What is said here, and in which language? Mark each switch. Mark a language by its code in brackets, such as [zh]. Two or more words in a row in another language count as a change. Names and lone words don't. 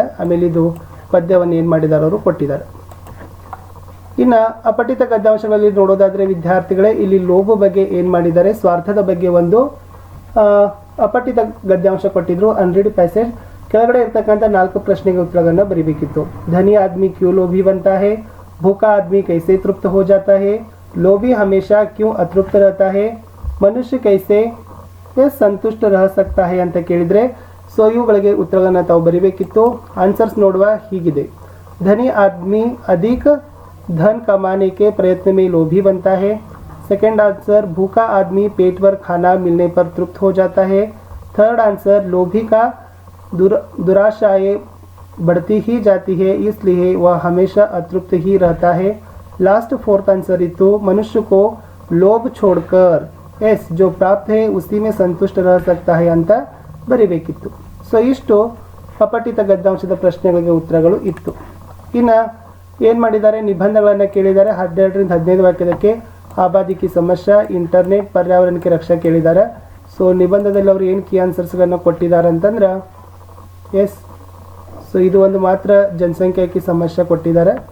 [kn] ಆಮೇಲೆ ಇದು ಪದ್ಯವನ್ನು ಏನು ಮಾಡಿದ್ದಾರೆ ಅವರು ಕೊಟ್ಟಿದ್ದಾರೆ. ಇನ್ನು ಅಪಠಿತ ಗದ್ಯಾಂಶಗಳಲ್ಲಿ ನೋಡೋದಾದರೆ ವಿದ್ಯಾರ್ಥಿಗಳೇ, ಇಲ್ಲಿ ಲೋಭ ಬಗ್ಗೆ ಏನು ಮಾಡಿದ್ದಾರೆ, ಸ್ವಾರ್ಥದ ಬಗ್ಗೆ ಒಂದು ಅಪಠಿತ ಗದ್ಯಾಂಶ ಕೊಟ್ಟಿದ್ರು. [en] unread passage [kn] ಕೆಳಗಡೆ ಇರ್ತಕ್ಕಂಥ 4 ಪ್ರಶ್ನೆಗೆ ಉತ್ತರಗಳನ್ನು ಬರೀಬೇಕಿತ್ತು. [hi] धनी आदमी क्यों लोभी बनता है, भूखा आदमी कैसे तृप्त हो जाता है, लोभी हमेशा क्यों अतृप्त रहता है, मनुष्य कैसे संतुष्ट रह सकता है [kn] ಅಂತ ಕೇಳಿದರೆ ಸೊ ಇವುಗಳಿಗೆ ಉತ್ತರಗಳನ್ನು ತಾವು ಬರೀಬೇಕಿತ್ತು. ಆನ್ಸರ್ಸ್ ನೋಡುವ ಹೀಗಿದೆ. [hi] धनी आदमी अधिक धन कमाने के प्रयत्न में लोभी बनता है. [en] second answer, [hi] भूखा आदमी पेट भर खाना मिलने पर तृप्त हो जाता है. [en] third answer, [hi] लोभी का दुराशाएं बढ़ती ही जाती है, इसलिए वह हमेशा अतृप्त ही रहता है. [en] last fourth answer [hi] इतो, मनुष्य को लोभ छोड़कर एस जो प्राप्त है उसी में संतुष्ट रह सकता है [kn] ಅಂತ ಬರೀಬೇಕಿತ್ತು. ಸೊ ಇಷ್ಟು ಅಪಠಿತ ಗದ್ಯಾಂಶದ ಪ್ರಶ್ನೆಗಳಿಗೆ ಉತ್ತರಗಳು ಇತ್ತು. ಇನ್ನು ಏನು ಮಾಡಿದ್ದಾರೆ, ನಿಬಂಧಗಳನ್ನು ಕೇಳಿದ್ದಾರೆ. 12ರಿಂದ 15 ವಾಕ್ಯದಕ್ಕೆ [hi] आबादी की समस्या, [kn] ಇಂಟರ್ನೆಟ್, [hi] पर्यावरण की रक्षा [kn] ಕೇಳಿದ್ದಾರೆ. ಸೊ ನಿಬಂಧದಲ್ಲಿ ಅವರು ಏನು ಕೀ ಆನ್ಸರ್ಸ್ಗಳನ್ನು ಕೊಟ್ಟಿದ್ದಾರೆ ಅಂತಂದ್ರೆ ಎಸ್, ಸೊ ಇದು ಒಂದು ಮಾತ್ರ ಜನಸಂಖ್ಯೆ ಕಿ ಸಮಸ್ಯೆ ಕೊಟ್ಟಿದ್ದಾರೆ.